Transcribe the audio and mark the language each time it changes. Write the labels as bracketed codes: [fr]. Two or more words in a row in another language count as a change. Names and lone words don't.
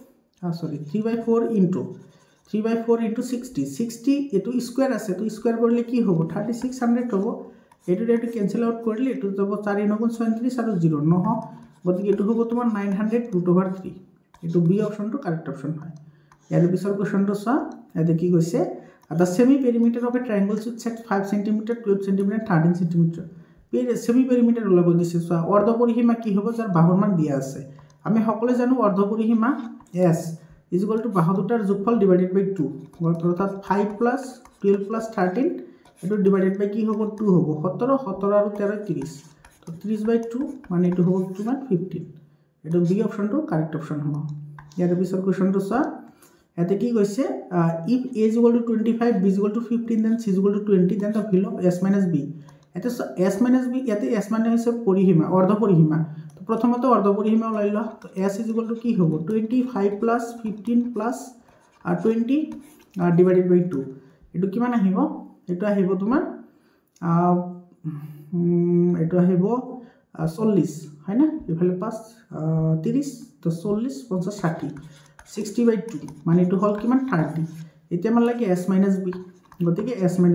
[as] * 60 এটো স্কয়াৰ আছে তো স্কয়াৰ কৰিলে কি হ'ব 3600 হ'ব এটো [en] cancel out [as] কৰিলে এটো যাব 4 * 9 = 37 আৰু 0 নহ গতিকে এটো হ'ব তোমাৰ 900 √3 এটো বি অপশনটো [en] correct option [as] হয় ইয়াৰ পিছৰ কোৱেশ্চনটো চোৱা এতে কি কৈছে [en] the semi perimeter of a triangle should set 5 cm 12 cm 13 cm semi perimeter [as] ওলাব দিছে চোৱা অৰ্ধ পৰিসীমা কি হ'ব যাৰ বাহুৰ মান দিয়া আছে আমি সকলোৱে জানো অৰ্ধ পৰিসীমা s = বাহু দুটাৰ যোগফল [en] divided by [as] 2 অৰ্থাৎ 5 + 12 + 13 এটো [en] divided by [as] কি হ'ব 2 হ'ব 17 17 আৰু 13 30 তো 30/2 মানে এটো হ'ব কিমান 15 এটো বি অপশনটো [en] correct option [as] হ'ব ইয়াৰ পিছৰ কোৱেশ্চনটো চোৱা এতে কি কৈছে [en] if a = 25 b = 15 then c = 20 then the value of s - [as] b এতে s - b ইয়াতে s মানে হৈছে পৰিসীমা অৰ্ধ পৰিসীমা তো প্ৰথমতে অৰ্ধ পৰিসীমা ওলাই ল তো s = কি হ'ব 25 + 15 + 20 [en] divided by [as] 2 এটো কিমান আহিব এটো আহিব তোমাৰ এটো আহিব 40 হয় না ইফালে 5 30 তো 40 50 60 60/2 মানে এটো হল কিমান 30 এতিয়া মান লাগে s - b গতিকে s -